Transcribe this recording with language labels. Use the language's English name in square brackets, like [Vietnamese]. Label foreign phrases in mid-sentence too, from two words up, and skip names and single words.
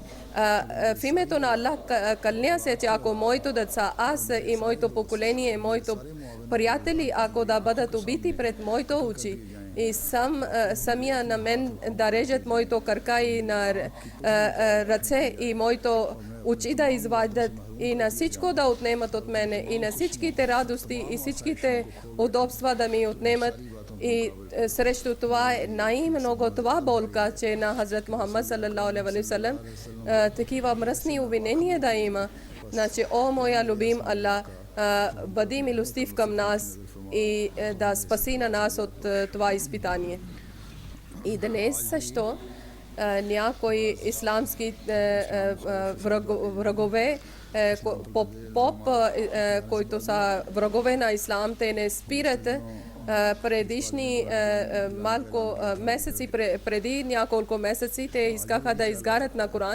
[Bulgarian] В името на Аллах кълня се, че ако моето деца, аз и моето поколение, моето приятели, ако да бъдат убити пред моето очи, и самия на мен да режат моето кръка и на ръце и моето очи да извадят и на всичко да отнемат от мене, и на всичките радости и всичките удобства да ми отнемат. И срещу това е най-много това болка, че на Хазрат Мухаммад [Arabic] صلى الله عليه وسلم [Bulgarian] такива мръсни обвинения да има. Значи, о моя любим Аллах, бъди милостив към нас и да спаси на нас от това изпитание. И днес също някои исламски врагове, които са врагове на ислам, те не спират предишни малко месеци, преди няколко месеци, те искаха да изгарят на Коран.